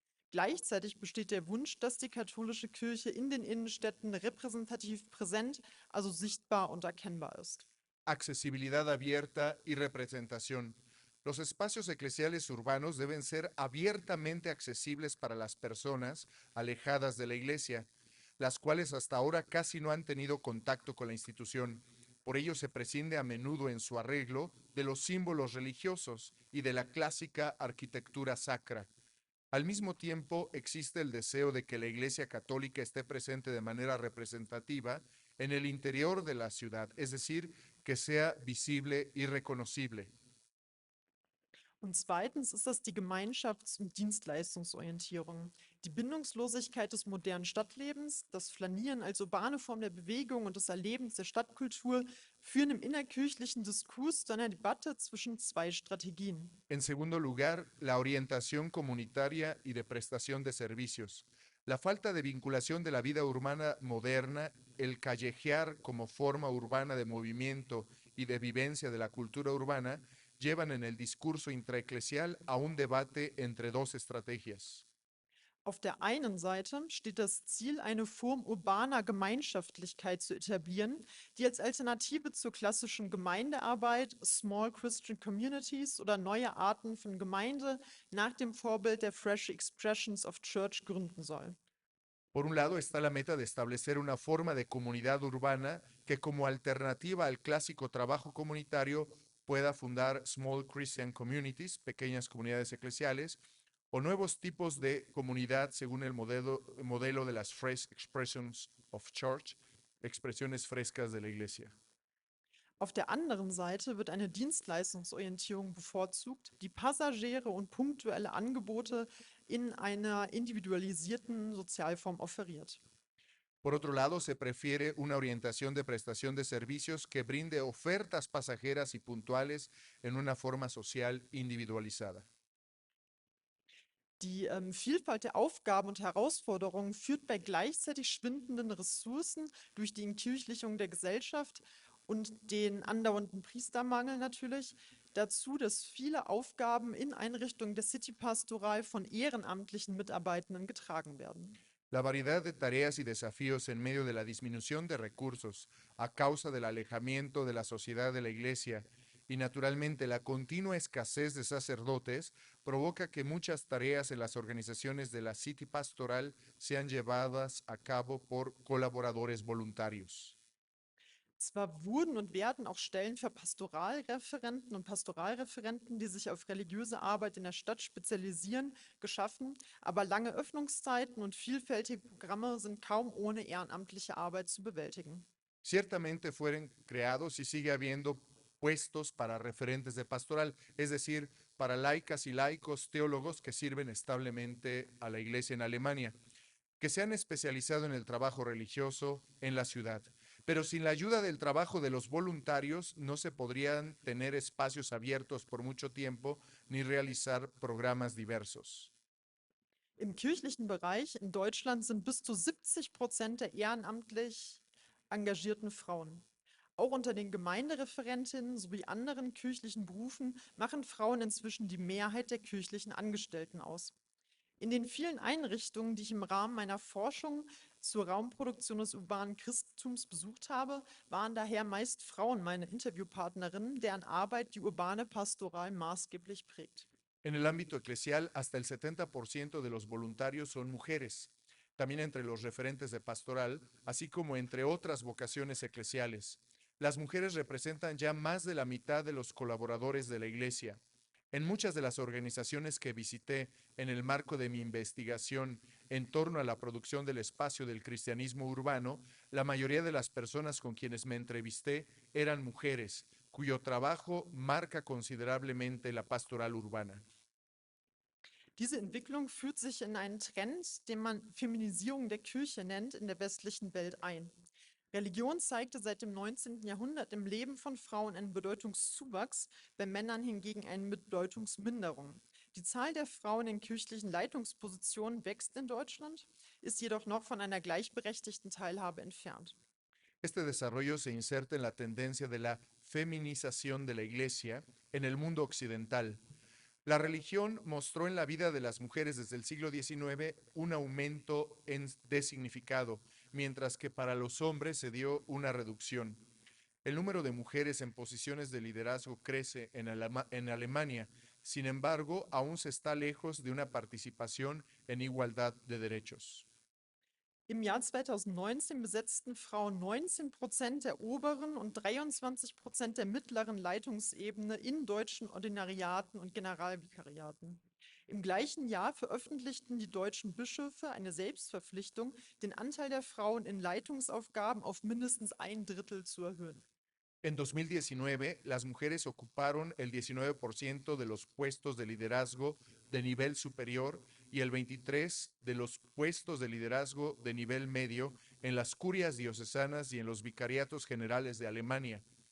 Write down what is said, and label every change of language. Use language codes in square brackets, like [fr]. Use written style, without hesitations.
[de] Gleichzeitig besteht der Wunsch, dass die katholische Kirche in den Innenstädten repräsentativ präsent, also sichtbar und erkennbar ist. [es] Accesibilidad abierta y representación. Los espacios eclesiales urbanos deben ser abiertamente accesibles para las personas alejadas de la iglesia, las cuales hasta ahora casi no han tenido contacto con la institución. Por ello se prescinde a menudo en su arreglo de los símbolos religiosos y de la clásica arquitectura sacra. Al mismo tiempo, existe el deseo de que la Iglesia Católica esté presente de manera representativa en el interior de la ciudad, es decir, que sea visible y reconocible. [de] Und zweitens ist das die Gemeinschafts- und Dienstleistungsorientierung. Die Bindungslosigkeit des modernen Stadtlebens, das Flanieren als urbane Form der Bewegung und des Erlebens der Stadtkultur führen im innerkirchlichen Diskurs zu einer Debatte zwischen zwei Strategien. [es] En segundo lugar, la orientación comunitaria y de prestación de servicios. La falta de vinculación de la vida urbana moderna, el callejear como forma urbana de movimiento y de vivencia de la cultura urbana, llevan en el discurso intraeclesial a un debate entre dos estrategias. [de] Auf der einen Seite steht das Ziel, eine Form urbaner Gemeinschaftlichkeit zu etablieren, die als Alternative zur klassischen Gemeindearbeit, Small Christian Communities oder neue Arten von Gemeinde nach dem Vorbild der Fresh Expressions of Church gründen soll. [es] Por un lado está la meta de establecer una forma de comunidad urbana que como alternativa al clásico trabajo comunitario pueda fundar small Christian communities, pequeñas comunidades eclesiales, o nuevos tipos de comunidad según el modelo de las Fresh Expressions of Church, expresiones frescas de la iglesia. [de] Auf der anderen Seite wird eine Dienstleistungsorientierung bevorzugt, die Passagiere und punktuelle Angebote in einer individualisierten Sozialform offeriert. [es] Por otro lado, se prefiere una orientación de prestación de servicios que brinde ofertas pasajeras y puntuales en una forma social individualizada. [de] Die Vielfalt der Aufgaben und Herausforderungen führt bei gleichzeitig schwindenden Ressourcen durch die Entkirchlichung der Gesellschaft und den andauernden Priestermangel natürlich dazu, dass viele Aufgaben in Einrichtungen der Citypastoral von ehrenamtlichen Mitarbeitenden getragen werden. [es] La variedad de tareas y desafíos en medio de la disminución de recursos a causa del alejamiento de la sociedad de la iglesia y naturalmente la continua escasez de sacerdotes provoca que muchas tareas en las organizaciones de la City Pastoral sean llevadas a cabo por colaboradores voluntarios. [de] Zwar wurden und werden auch Stellen für Pastoralreferenten und Pastoralreferenten, die sich auf religiöse Arbeit in der Stadt spezialisieren, geschaffen, aber lange Öffnungszeiten und vielfältige Programme sind kaum ohne ehrenamtliche Arbeit zu bewältigen. [es] Ciertamente fueron creados y sigue habiendo puestos para referentes de pastoral, es decir, para laicas y laicos teólogos que sirven establemente a la iglesia en Alemania, que se han especializado en el trabajo religioso en la ciudad. Pero sin la ayuda del trabajo de los voluntarios no se podrían tener espacios abiertos por mucho tiempo ni realizar programas diversos. [de] Im kirchlichen Bereich in Deutschland sind bis zu 70% der ehrenamtlich engagierten Frauen. Auch unter den Gemeindereferentinnen sowie anderen kirchlichen Berufen machen Frauen inzwischen die Mehrheit der kirchlichen Angestellten aus. In den vielen Einrichtungen, die ich im Rahmen meiner Forschung zur Raumproduktion des urbanen Christentums besucht habe, waren daher meist Frauen meine Interviewpartnerinnen, deren Arbeit die urbane Pastoral maßgeblich prägt. [es] En el ámbito eclesial, hasta el 70% de los voluntarios son mujeres, también entre los referentes de pastoral, así como entre otras vocaciones eclesiales. Las mujeres representan ya más de la mitad de los colaboradores de la iglesia. En muchas de las organizaciones que visité en el marco de mi investigación en torno a la producción del espacio del cristianismo urbano, la mayoría de las personas con quienes me entrevisté eran mujeres, cuyo trabajo marca considerablemente la pastoral urbana. [de] Diese Entwicklung führt sich in einen Trend, den man Feminisierung der Kirche nennt, in der westlichen Welt ein. Religion zeigte seit dem 19. Jahrhundert im Leben von Frauen einen Bedeutungszuwachs, bei Männern hingegen eine Bedeutungsminderung. Die Zahl der Frauen in kirchlichen Leitungspositionen wächst in Deutschland, ist jedoch noch von einer gleichberechtigten Teilhabe entfernt. [es] Este desarrollo se inserta en la tendencia de la feminización de la iglesia en el mundo occidental. La religión mostró en la vida de las mujeres desde el siglo XIX un aumento de significado, mientras que para los hombres se dio una reducción. El número de mujeres en posiciones de liderazgo crece en Alemania, sin embargo, aún se está lejos de una participación en igualdad de derechos. [de] Im Jahr 2019 besetzten Frauen 19% der oberen und 23% der mittleren Leitungsebene in deutschen Ordinariaten und Generalvikariaten. Im gleichen Jahr veröffentlichten die deutschen Bischöfe eine Selbstverpflichtung, den Anteil der Frauen in Leitungsaufgaben auf mindestens ein Drittel zu erhöhen. [es] En 2019, las mujeres ocuparon el 19% de los puestos de liderazgo de nivel superior y el 23% de los puestos de liderazgo de nivel medio en las curias diocesanas y en los vicariatos generales de Alemania.